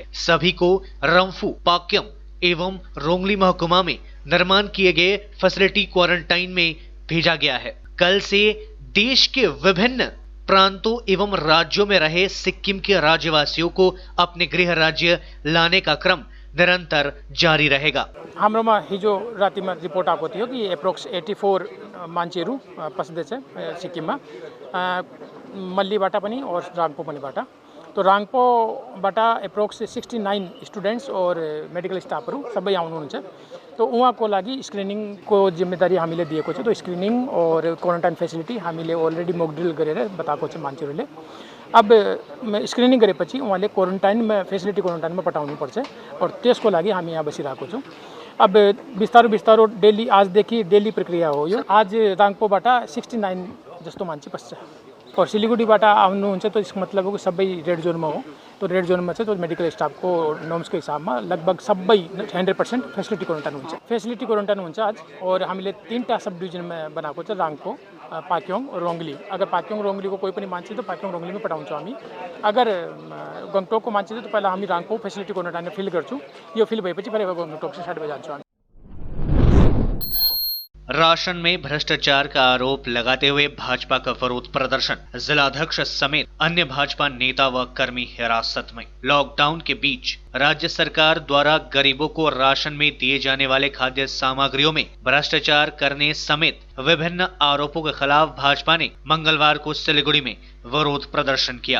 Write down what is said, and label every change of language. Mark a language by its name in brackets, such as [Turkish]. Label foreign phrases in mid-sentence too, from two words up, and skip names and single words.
[Hindi] सभी को रंफू, पाक्यम एवं रोंगली महकुमा में निर्माण किए गए [English] facility quarantine [Hindi] में भेजा गया है। कल से देश के विभिन्न प्रांतों एवं राज्यों में रहे सिक्किम के राज्यवासियों को अपने गृह राज्य लाने का क्रम निरंतर जारी रहेगा। [Nepali] हाम्रोमा हिजो रातिमा रिपोर्ट आएको थियो कि एप्रोक्स 84 मान्छेहरू पस्दैछ सिक्किममा, मल्लीबाट पनि और राङपो पनिबाट। तो राङपोबाट एप्रोक्स 69 स्टुडेन्ट्स और मेडिकल स्टाफहरू सबै आउनुहुन्छ। तो उहाँको लागि स्क्रिनिङको जिम्मेदारी हामीले दिएको छ। तो स्क्रिनिङ और [English] quarantine facility [Nepali] हामीले [English] already mock drill [Nepali] गरेर बताएको छ मान्छेहरूले। अब स्क्रिनिङ गरेपछि उहाँले क्वारेन्टाइनमा फेसिलिटी क्वारेन्टाइनमा पठाउनुपर्छ और त्यसको लागि हामी यहाँ बसिरहेको छौँ। अब बिस्तारो डेली आजदेखि डेली प्रक्रिया हो यो। आज राङपोबाट 69 जस्तो मान्छे पस्छ और सिलीगुडीबाट आउनुहुन्छ। तो [Hindi] इसको मतलब [Nepali] हो कि सबै रेड जोनमा हो। तो रेड जोनमा चाहिँ तो मेडिकल स्टाफको नर्म्सको हिसाबमा लगभग सबै 100% फेसिलिटी क्वारेन्टाइन हुन्छ। [English] facility quarantine [Nepali] हुन्छ आज। और हामीले 3टा सब डिभिजनमा बनाएको छ, राङपो, पाक्योङ और रोंगली। अगर पाक्योङ रोंगलीको कोही पनि मान्छे तो पाक्योङ रोंगलीमै पठाउँछौँ हामी। अगर गङटोकको मान्छे तो पहिला हामी राङपो फेसिलिटी क्वारेन्टाइनमा फिल गर्छौँ। यो फिल भएपछि फेरि गङटोक से स्टार्ट भइ जान्छौँ हामी। [Hindi] राशन में भ्रष्टाचार का आरोप लगाते हुए भाजपा का विरोध प्रदर्शन, जिलाध्यक्ष समेत अन्य भाजपा नेता व कर्मी हिरासत में। लॉकडाउन के बीच राज्य सरकार द्वारा गरीबों को राशन में दिए जाने वाले खाद्य सामग्रियों में भ्रष्टाचार करने समेत विभिन्न आरोपों के खिलाफ भाजपा ने मंगलवार को सिलीगुड़ी में विरोध प्रदर्शन किया।